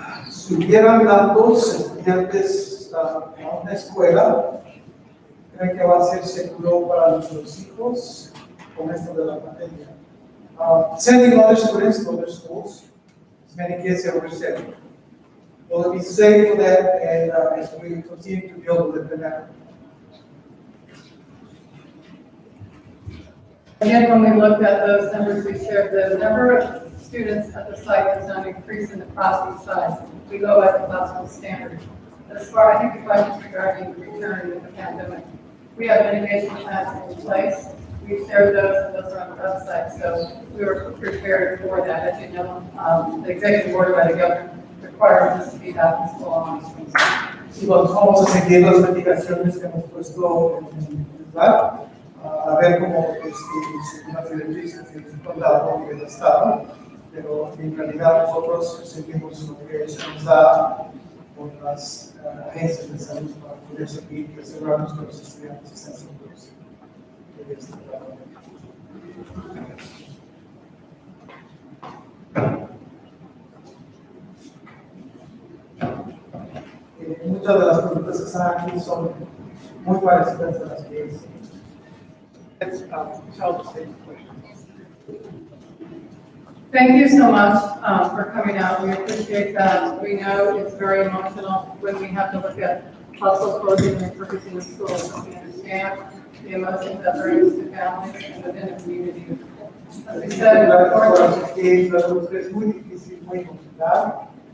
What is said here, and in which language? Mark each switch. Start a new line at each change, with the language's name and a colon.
Spanish: Si hubieran tantos estudiantes a una escuela, ¿creen que va a ser seguro para nuestros hijos con esto de la pandemia?
English: Sending other students to other schools, as many kids as we're sending. Will it be safe for them and as we continue to deal with the pandemic? Again, when we looked at those numbers, we shared the number of students at the site does not increase in the classroom size. We go at the classroom standard. As far, I think the questions regarding the return of the pandemic, we have mitigation plans in place. We shared those, and those are on the website, so we were prepared for that. As you know, the executive order by the governor requires us to be back in school on Wednesday.
Spanish: Y vamos a seguir las mitigaciones que hemos puesto en el lugar, a ver cómo las directrices del condado y del estado, pero en realidad nosotros seguimos lo que se nos da por las agencias de salud para poder seguir y asegurarnos que los estudiantes estén seguros de este trabajo. Muchas de las preguntas que están aquí son muy parecidas a las que hice.
English: Thank you so much for coming out. We appreciate that. We know it's very emotional when we have to look at household closing and purchasing the schools. We understand the emotions that brings to families and within the community. As we said,
Spanish: es muy difícil, muy complicado.